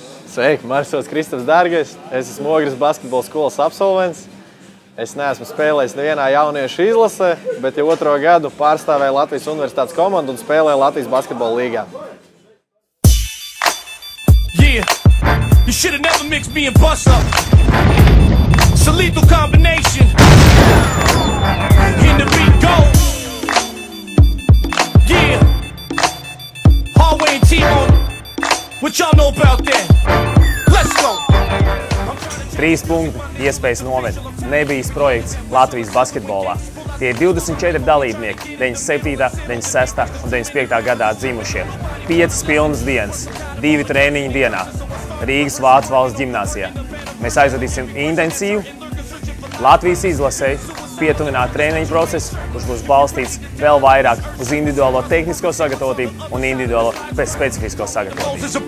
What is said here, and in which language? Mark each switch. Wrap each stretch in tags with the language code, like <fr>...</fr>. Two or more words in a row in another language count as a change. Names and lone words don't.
<lv>Sveiki, mani sauc Kristaps Dārgais. Es esmu Ogres basketbola skolas absolvents. Es neesmu spēlējis nevienā jauniešu izlasē, bet jau 2. gadu pārstāvēju Latvijas Universitātes komandu un spēlēju Latvijas basketbola līgā.</lv> <en>Yeah, you should have never mixed me and Bus up. It's a lethal combination. In the beat goes. Yeah, Hallway and T-Bone. What y'all know about that? Let's go.</en> <lv>3 punkti iespējas noved. Nebijis projekts Latvijas basketbolā. Tie ir 24 dalībnieki, 97., 96. un 95. gadā dzimušie. 5 pilnas dienas, 2 treniņi dienā. Rīgas Vācu valsts ģimnāzijā. Mēs aizvadīsim intensīvu Latvijas izlasei pietuvināt treniņu procesu, kurš būs balstīts vēl vairāk uz individuālo tehnisko sagatavotību un individuālo specifisko sagatavotību.</lv>